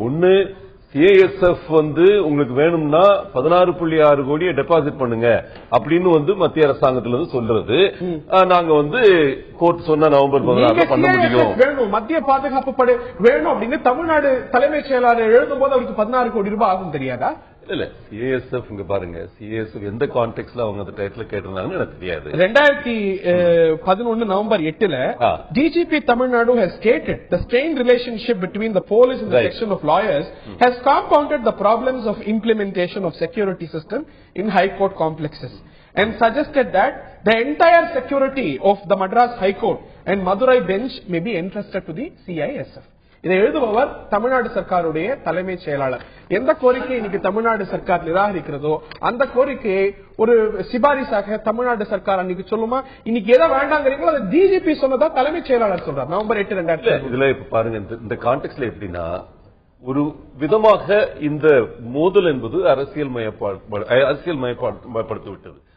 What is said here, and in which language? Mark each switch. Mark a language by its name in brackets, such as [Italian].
[Tamil] ஒன்னு, சிஏஎஸ்எஃப் வந்து உங்களுக்கு வேணும்னா 16.6 கோடியை டெபாசிட் பண்ணுங்க அப்படின்னு வந்து மத்திய அரசாங்கத்துல இருந்து சொல்றது. நாங்க வந்து கோர்ட் சொன்ன நவம்பர் 16 பண்ண முடியும். மத்திய பாதுகாப்பு படை வேணும் அப்படின்னு தமிழ்நாடு தலைமைச் செயலாளர் எழுதும் போது அவருக்கு 16 கோடி ரூபாய் ஆகும் தெரியாதா? இல்ல, சிஏஎஸ்எஃப் இங்க பாருங்க, சிஏஎஸ்எஃப் எந்த கான்டெக்ட்ல அவங்க அந்த டைட்டில் கேட்டிருந்தாங்கன்னு எனக்கு தெரியாது. [English] 2011 November 8 DGP Tamil Nadu has stated the strained relationship between the police and the section of lawyers has compounded the problems of implementation of security system in high court complexes and suggested that the entire security of the Madras High Court and Madurai bench may be entrusted to the CISF. [Tamil] இதை எழுதுபவர் தமிழ்நாடு சர்க்காருடைய தலைமைச் செயலாளர். எந்த கோரிக்கை இன்னைக்கு தமிழ்நாடு சர்க்கார் நிராகரிக்கிறதோ அந்த கோரிக்கையை ஒரு சிபாரிசாக தமிழ்நாடு சர்க்கார் அன்னைக்கு சொல்லுமா, இன்னைக்கு எதை வேண்டாங்கிறீங்களோ அதை டிஜிபி சொன்னதா தலைமைச் செயலாளர் சொல்றார் நவம்பர் 8, 2000. இதுல இப்ப பாருங்க, இந்த கான்டெக்ட்ல எப்படின்னா, ஒரு விதமாக இந்த மோதல் என்பது அரசியல் மயப்படுத்தி விட்டது.